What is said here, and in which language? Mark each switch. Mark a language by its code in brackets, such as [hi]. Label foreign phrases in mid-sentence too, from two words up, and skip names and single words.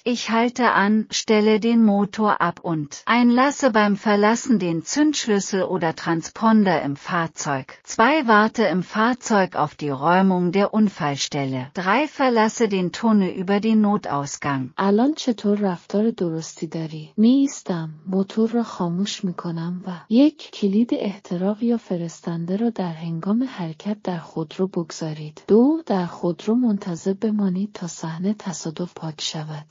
[de] Ich halte an, stelle den Motor ab und einlasse beim Verlassen den Zündschlüssel oder Transponder im Fahrzeug. 2 Warte im Fahrzeug auf die Räumung der Unfallstelle. 3 Verlasse den Tunnel über den Notausgang. [fa] الان چطور رفتار درستی داری؟ می ایستم، موتور را خاموش می کنم و 1 کلید احتراق یا فرستنده را در هنگام حرکت در خودرو بگذارید. 2 در خودرو منتظر بمانید تا صحنه تصادف پاک شود.